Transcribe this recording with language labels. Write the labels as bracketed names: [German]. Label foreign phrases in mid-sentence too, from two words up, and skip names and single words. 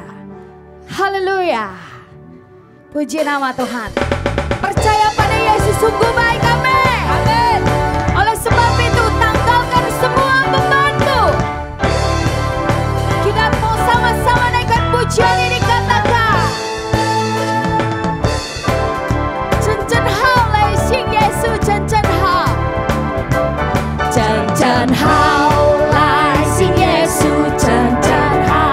[Indonesian] Haleluya. Puji nama Tuhan. Percaya pada Yesus sungguh baik, amin. Amin. Oleh sebab itu tanggalkan semua bebanmu. Kita mau sama-sama naikkan pujian ini, katakan [Chinese] 真真好来信耶稣，真真好，真真好来信耶稣，真真好。